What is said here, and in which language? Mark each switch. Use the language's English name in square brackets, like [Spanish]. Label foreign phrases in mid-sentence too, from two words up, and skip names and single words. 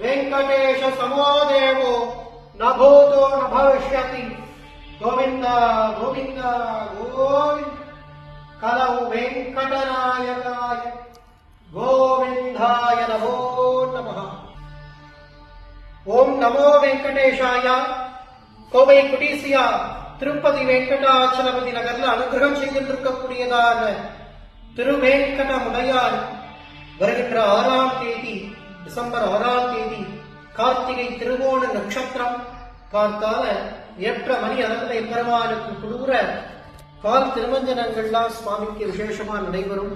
[Sanskrit] वेंकटेश समो देवो न भूतो न भविष्यति गोविंद गोविंद गोविंद कलौ वेंकटनायकाय गोविंदाय नमो नमः। ओम नमो वेंकटेशाय। [Tamil] கோவை குடிசியா திருப்பதி வெங்கடாச்சலபதி நகர்ல அனுகிரகம் செய்திருக்கக்கூடியதான திருவேங்கடமுடையார் வருகின்ற 6ஆம் தேதி டிசம்பர் 6ஆம் தேதி கார்த்திகை திருவோண நட்சத்திரம் காத்தால ஏற்ற மணி அளவில் எம்பெருமானுக்கு குளிர கால் திருமஞ்சனங்கள்லாம் சுவாமிக்கு விசேஷமா நடைபெறும்.